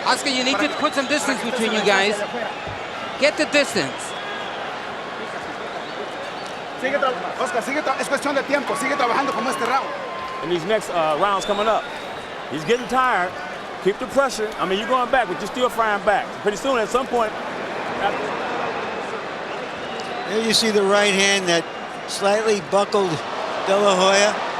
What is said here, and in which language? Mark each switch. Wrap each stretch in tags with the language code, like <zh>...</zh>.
<en>Oscar, you need to put some distance between you guys. Get the distance.</en> <es>Oscar, es cuestión de tiempo. Sigue trabajando como este round.</es> <en>In these next rounds coming up, he's getting tired. Keep the pressure. I mean, you're going back, but you're still frying back. Pretty soon, at some point. There you see the right hand that slightly buckled De La Hoya.</en>